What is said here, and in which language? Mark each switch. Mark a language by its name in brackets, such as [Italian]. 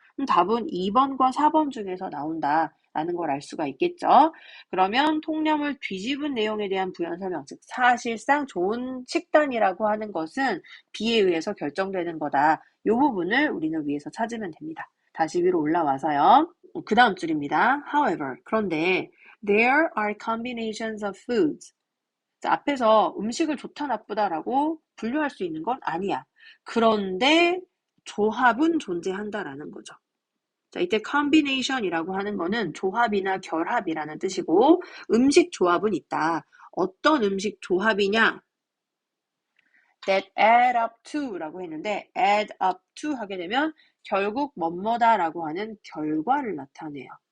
[Korean] 그럼 답은 2번과 4번 중에서 나온다라는 걸 알 수가 있겠죠. 그러면 통념을 뒤집은 내용에 대한 부연 설명, 즉 사실상 좋은 식단이라고 하는 것은 B에 의해서 결정되는 거다. 이 부분을 우리는 위에서 찾으면 됩니다. 다시 위로 올라와서요. 그 다음 줄입니다. [English] However, [Korean] 그런데 [English] there are combinations of foods. [Korean] 자, 앞에서 음식을 좋다 나쁘다라고 분류할 수 있는 건 아니야. 그런데 조합은 존재한다라는 거죠. 자, 이때 combination이라고 하는 거는 조합이나 결합이라는 뜻이고 음식 조합은 있다. 어떤 음식 조합이냐? [English] that add up to [Korean] 라고 했는데 [English] add up to [Korean] 하게 되면 결국 뭐뭐다라고 하는 결과를 나타내요.